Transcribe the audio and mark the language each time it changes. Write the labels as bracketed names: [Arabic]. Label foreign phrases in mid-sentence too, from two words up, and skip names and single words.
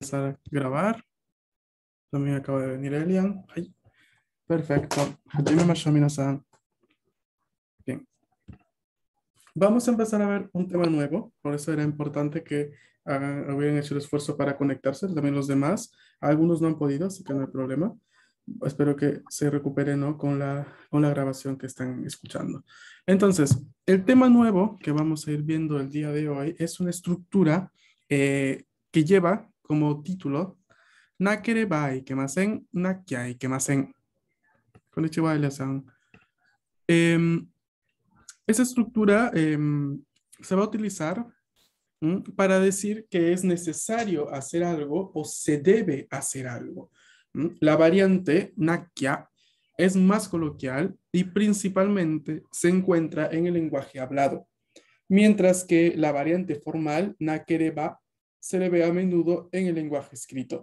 [Spanish] empezar a grabar. También acaba de venir Elian. Ay, perfecto. [Japanese] はじめましょう みなさん. [Spanish] Bien. Vamos a empezar a ver un tema nuevo. Por eso era importante que hubieran hecho el esfuerzo para conectarse. También los demás. Algunos no han podido, así que no hay problema. Espero que se recuperen, ¿no? con la grabación que están escuchando. Entonces, el tema nuevo que vamos a ir viendo el día de hoy es una estructura que lleva como título [Japanese] なければいけません、なきゃいけません. Konnichiwa, Elias-san. [Spanish] Em, Esa estructura se va a utilizar para decir que es necesario hacer algo o se debe hacer algo. La variante nakia es más coloquial y principalmente se encuentra en el lenguaje hablado, mientras que la variante formal nakereba se le ve a menudo en el lenguaje escrito.